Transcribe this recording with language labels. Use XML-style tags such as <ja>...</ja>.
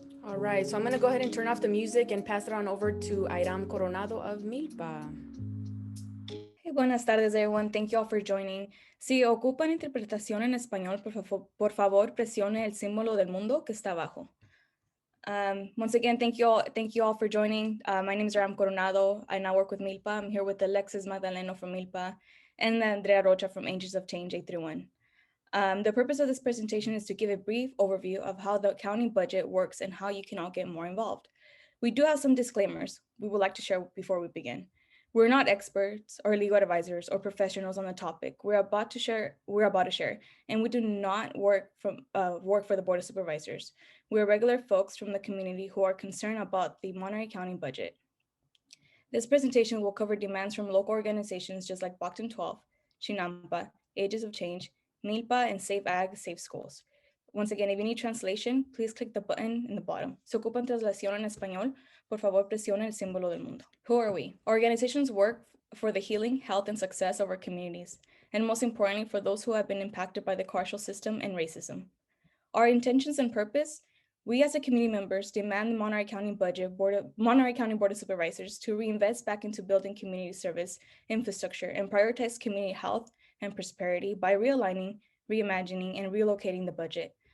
<en>All right, so I'm going to go ahead and turn off the music and pass it on over to Airam Coronado of MILPA. Hey,</en> <es>buenas tardes,</es> <en>everyone. Thank you all for joining.</en> <es>Si ocupan interpretación en español, por favor, presione el símbolo del mundo que está abajo.</es> <en>Once again, thank you all for joining. My name is Ram Coronado. I now work with MILPA. I'm here with Alexis Magdaleno from MILPA and Andrea Rocha from Angels of Change 831. The purpose of this presentation is to give a brief overview of how the county budget works and how you can all get more involved. We do have some disclaimers we would like to share before we begin. We're not experts or legal advisors or professionals on the topic we're about to share, and we do not work for the Board of Supervisors. We're regular folks from the community who are concerned about the Monterey County budget. This presentation will cover demands from local organizations just like Bocton 12, Chinampa, Ages of Change, MILPA, and Save Ag, Save Schools. Once again, if you need translation, please click the button in the bottom.</en> <es>Si ocupan traslación en español, por favor presione el símbolo del mundo.</es> <en>Who are we? Organizations work for the healing, health, and success of our communities, and most importantly, for those who have been impacted by the carceral system and racism. Our intentions and purpose: we as the community members demand the Monterey County Board of Supervisors to reinvest back into building community service infrastructure and prioritize community health and prosperity by realigning, reimagining, and relocating the budget.</en>